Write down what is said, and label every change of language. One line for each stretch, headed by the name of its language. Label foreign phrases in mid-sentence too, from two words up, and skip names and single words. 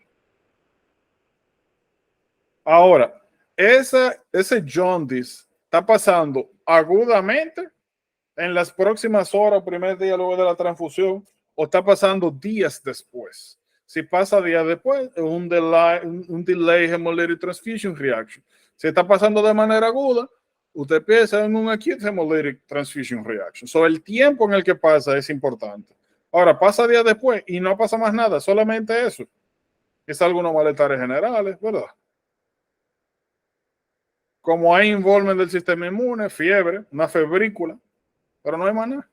Spanish: Ahora, ese jaundice está pasando agudamente en las próximas horas, primer día luego de la transfusión, o está pasando días después. Si pasa días después, es un
English: delay hemolytic transfusion reaction.
Spanish: Si está pasando de manera aguda, usted piensa en un
English: acute hemolytic transfusion reaction.
Spanish: So, el tiempo en el que pasa es importante. Ahora, pasa días después y no pasa más nada, solamente eso. Es algunos malestares generales, ¿verdad? Como hay involvement del sistema inmune, fiebre, una febrícula, pero no hay más nada.